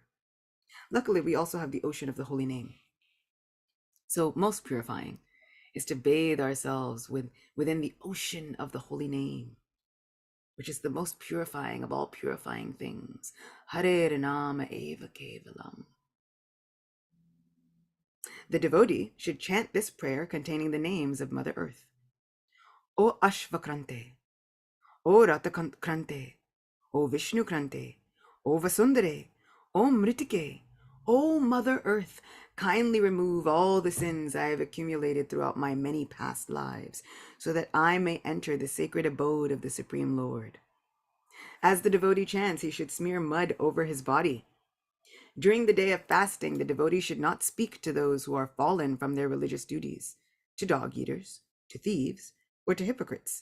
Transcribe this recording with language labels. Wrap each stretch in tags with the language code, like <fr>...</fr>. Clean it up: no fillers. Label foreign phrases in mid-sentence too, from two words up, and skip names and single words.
<en>Luckily, we also have the ocean of the holy name. So most purifying is to bathe ourselves within the ocean of the holy name, which is the most purifying of all purifying things.</en> <sa>Hare Nama Eva Kevalam.</sa> <en>The devotee should chant this prayer containing the names of Mother Earth. O Ashvakrante, O Ratakrante, O Vishnukrante, O Vasundare, O Mritike, O Mother Earth, kindly remove all the sins I have accumulated throughout my many past lives, so that I may enter the sacred abode of the Supreme Lord. As the devotee chants, he should smear mud over his body. During the day of fasting, the devotee should not speak to those who are fallen from their religious duties, to dog-eaters, to thieves, or to hypocrites.</en>